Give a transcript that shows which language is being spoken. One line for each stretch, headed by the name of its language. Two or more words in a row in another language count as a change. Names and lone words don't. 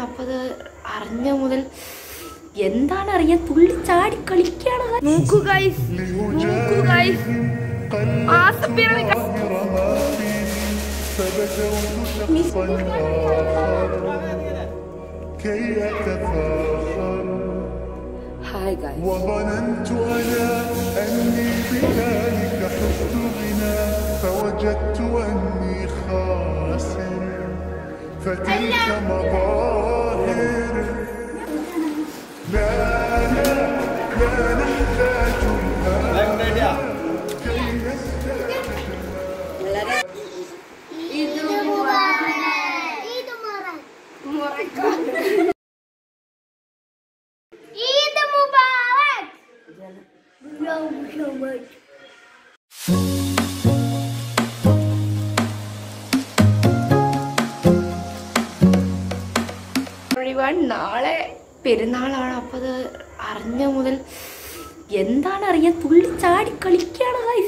Malayalam: അപ്പോൾ അത് അറിഞ്ഞ മുതൽ എന്താണ് അറിയാൻ തുള്ളി ചാടി കളിക്കാണ്. നോക്കൂ ഗൈസ്, നോക്കൂ ഗൈസ്.
English: Hi guys.
Arabic: وظننت أنا أني بذلك حزت غنى فوجدت أني خاسر فتلك مظاهر لا لا لا نحتاج لها كي نستعجل. عيد مبارك. عيد مبارك. عيد مبارك.
Malayalam: നാളെ പെരുന്നാളാണ്. അപ്പോൾ അത് അറിഞ്ഞ മുതൽ എന്താണ് അറിയാൻ തുള്ളി ചാടി കളിക്കാണ് ഗൈസ്.